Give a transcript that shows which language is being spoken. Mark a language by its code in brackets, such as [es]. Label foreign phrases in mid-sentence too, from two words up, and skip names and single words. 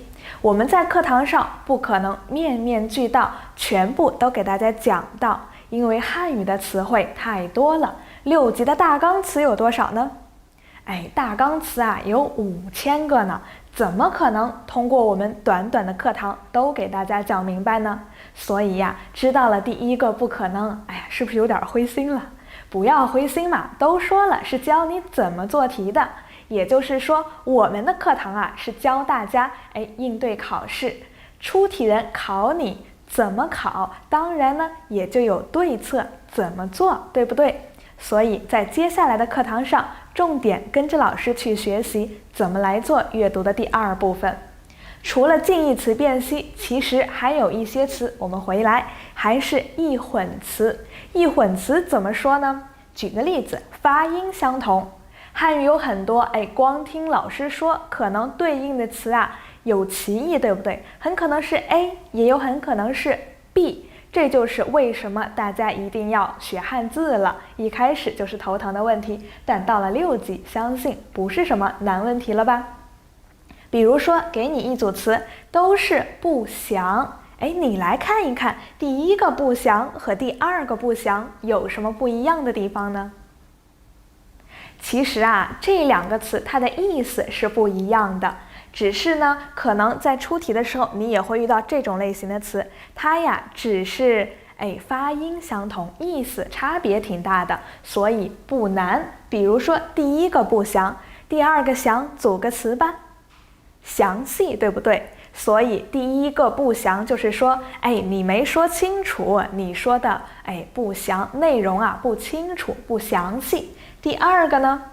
[zh] 我們在課堂上不可能面面俱到，全部都給大家講到，因為漢語的詞彙太多了。6級的大綱詞有多少呢？大綱詞有5000個呢，怎麼可能通過我們短短的課堂都給大家講明白呢？所以知道了第1個不可能，是不是有點灰心了？不要灰心嘛，都說了是教你怎麼做題的。也就是說，我們的課堂啊是教大家應对考試，出题人考你怎麼考，当然呢也就有对策怎麼做，对不对？所以在接下来的課堂上，重点跟着老師去學習怎麼來做閱讀的第二部分。除了近義詞辨析，其實還有一些詞我們回來還是異混詞。異混詞怎麼說呢？舉個例子，發音相同。漢語有很多光聽老師說可能對應的詞啊有歧義，對不對？很可能是 A，也有很可能是 B。這就是為什麼大家一定要學漢字了，一開始就是頭疼的問題，但到了6級，相信不是什麼難問題了吧？比如說，給你一組詞，都是不祥，你來看一看，第一個不祥和第二個不祥有什麼不一樣的地方呢？其實啊，這兩個詞它的意思是不一樣的，只是呢，可能在出題的時候你也會遇到這種類型的詞，它呀只是發音相同，意思差別挺大的，所以不難。比如說第一個不祥，第二個祥，組個詞吧，詳細，對不對？所以第一個不祥就是說，你沒說清楚，你說的不祥，內容啊不清楚，不詳細。第二個呢？